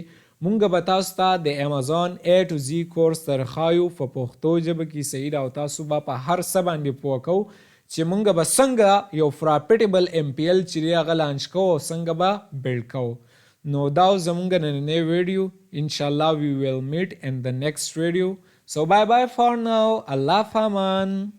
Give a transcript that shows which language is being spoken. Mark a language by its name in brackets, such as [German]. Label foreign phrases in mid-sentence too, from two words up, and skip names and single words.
[Pashto] مونږ به تاسو ته د امازون اے ټو زی کورس درښایو په پښتو ژبه کې. صحیح ده؟ او تاسو به په هر څه باندې پوه کوو چې مونږ به څنګه یو [English] profitable MPL [Pashto] چې دی هغه لانچ کوو، او څنګه به بیلډ کوو. نو دا زمونږ نننی ویډیو. انشاءالله [English] we will meet in the next video. So bye bye for now. [Arabic] الله فامان.